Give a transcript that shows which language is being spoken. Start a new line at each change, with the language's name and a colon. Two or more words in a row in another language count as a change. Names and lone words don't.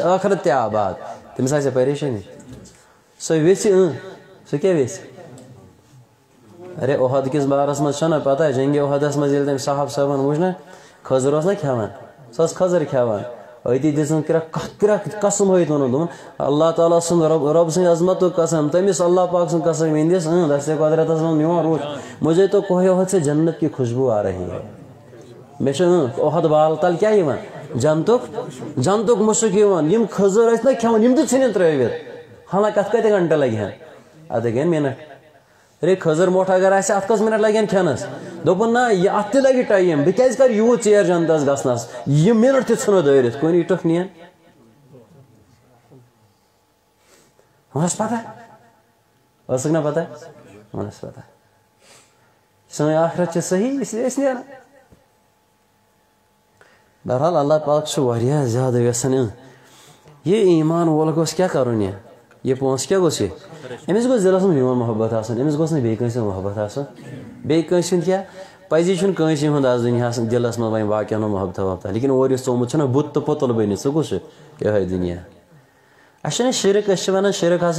Kashmiri: ٲخرت تہِ آباد تٔمِس آسہِ پریشٲنی سُہ یژھِ سُہ کیٛاہ یژھِ ارے اُحد کِس بارس منٛز چھَنہ پتہ جنگہِ اُحدس منٛز ییٚلہِ تٔمۍ صاحب صٲبن وٕچھ نا کھٔزٕر اوس نا کھٮ۪وان سۄ ٲس کھٔزٕر کھٮ۪وان أتی دِژٕن قسم ہٲیِتھ ووٚنُن دوٚپُن اللہ تعالیٰ سُنٛد رۄب سٕنٛدِ عظمتُک قسم تٔمِس اللہ پاک سُنٛد قسم یِہنٛدِس دستِ قۄدرتس منٛز میون روٗح
Urdu: مجھے تو کوہِ اُحد سے جنت کی خوشبو آ رہی ہے
Kashmiri: مےٚ چھُ اُحد بالہٕ تل کیٛاہ یِوان جنتُک مُشُک یِوان یِم کھٔزٕر ٲسۍ نا کھٮ۪وان یِم تہِ ژھٕنِن ترٛٲوِتھ حالانکہِ اَتھ کۭتیاہ گنٹہٕ لگہِ ہن اَتھ لگن مِنٹ ارے کھٔزٕر موٚٹھ اگر آسہِ اَتھ کٔژ مِنٹ لگن کھٮ۪نس دوٚپُن نہ یہِ اَتھ تہِ لگہِ ٹایم بہٕ کیٛازِ کرٕ یوٗت ژیر جنتس گژھنس یہِ مِنٹ تہِ ژھٕنو دٲرِتھ کُنی ٹُکھ نِین وۄنۍ ٲس پتہ ٲسٕکھ نا پتہ وۄنۍ ٲس پتہ سٲنۍ آخرت چھِ صحیح
Urdu: اس لیے
Kashmiri: أسۍ نیران بہرحال اللہ پاک چھُ واریاہ زیادٕ یژھان یہِ ایٖمان وول گوٚژھ کیٛاہ کَرُن یہِ پونٛسہٕ کیٛاہ گوٚژھ یہِ أمِس گوٚژھ دِلس منٛز میون محبت آسُن أمِس گوٚژھ نہٕ بیٚیہِ کٲنٛسہِ ہُنٛد محبت آسُن بیٚیہِ کٲنٛسہِ ہُنٛد کیٛاہ پزی چھُنہٕ کٲنٛسہِ ہُنٛد آز دُنیاہس دِلس منٛز وۄنۍ باقین ہُنٛد محبتہ وحبتہ لیکن اورٕ یُس ژومُت چھُنہ بُت تہٕ پوٚتُل بٔنِتھ سُہ کُس چھُ یِہوے دُنیا اَسہِ چھُنہ شِرک أسۍ چھِ وَنان شِرک ہسا